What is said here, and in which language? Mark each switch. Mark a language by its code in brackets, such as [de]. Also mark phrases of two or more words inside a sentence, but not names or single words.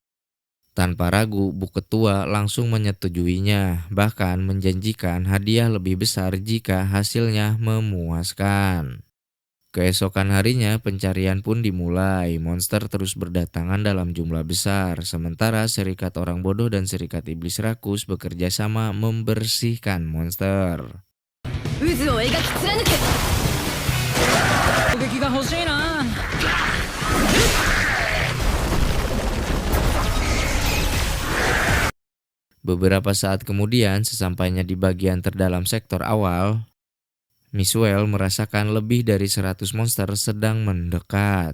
[id] Tanpa ragu, Bu Ketua langsung menyetujuinya, bahkan menjanjikan hadiah lebih besar jika hasilnya memuaskan. Keesokan harinya, pencarian pun dimulai. Monster terus berdatangan dalam jumlah besar, sementara Serikat Orang Bodoh dan Serikat Iblis Rakus bekerja sama membersihkan monster. [ja] 渦を描き貫け。攻撃が欲しいな。 [id] Beberapa saat kemudian, sesampainya di bagian terdalam sektor awal, Misuel merasakan lebih dari 100 monster sedang mendekat.